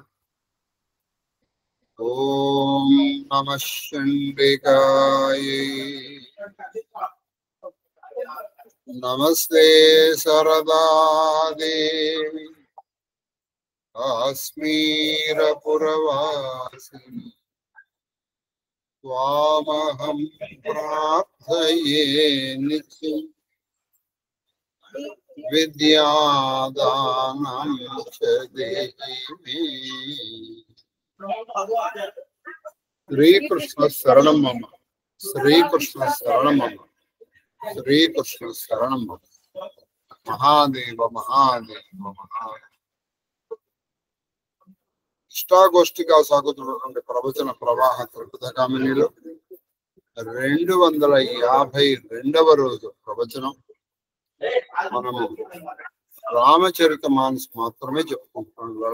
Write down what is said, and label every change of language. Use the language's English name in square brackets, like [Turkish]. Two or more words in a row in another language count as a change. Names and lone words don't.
[Sanskrit] ओम नमः चंडिकाय नमस्ते सरदा देवी काश्मीरपुरवासिनी त्वामहं प्रार्थये नित्यं विद्यादानं च देहि। श्रीकृष्ण शरणं मम, श्रीकृष्ण शरणं मम, श्रीकृष्ण शरणं मम। महादेव महादेव महादेव। [Telugu] ఇష్టాగోష్ఠిగా సాగుతున్నటువంటి ప్రవచన ప్రవాహ త్రిపుతగామినిలో 252వ రోజు ప్రవచనం. మనము రామచరిత మానస్ మాత్రమే చెప్పుకుంటున్నాం.